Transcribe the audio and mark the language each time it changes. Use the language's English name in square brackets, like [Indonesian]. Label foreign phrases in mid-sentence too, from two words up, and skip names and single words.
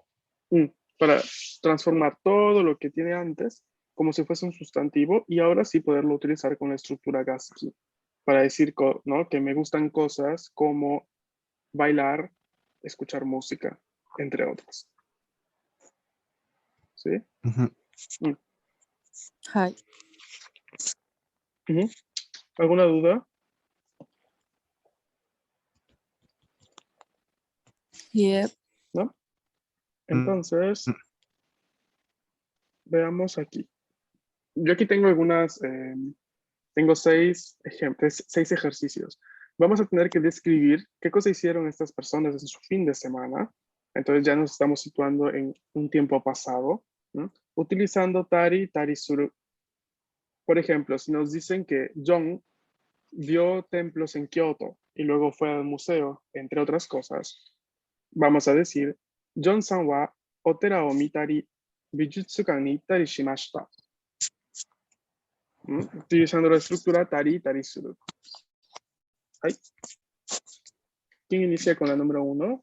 [Spanish] Para transformar todo lo que tiene antes como si fuese un sustantivo y ahora sí poderlo utilizar con la estructura Gatsky para decir, ¿no? Que me gustan cosas como bailar, escuchar música, entre otras. ¿Sí? Ujú. Mm. [Japanese] はい。 [Spanish] Ujú. ¿Alguna duda? [Japanese] いえ、 [Spanish] ¿No? Mm, Entonces, veamos aquí. Yo aquí tengo algunas, tengo 6 ejercicios. Vamos a tener que describir qué cosa hicieron estas personas en su fin de semana. Entonces ya nos estamos situando en un tiempo pasado, ¿no? Utilizando [Japanese] たり、たりする. [Spanish] Por ejemplo, si nos dicen que John vio templos en Kioto y luego fue al museo, entre otras cosas, vamos a decir, [Japanese] Johnさんはお寺を見たり、美術館に行ったりしました. [Spanish] Utilizando la estructura [Japanese] たり、たりする. [Spanish] Ay. ¿Quién inicia con la número 1?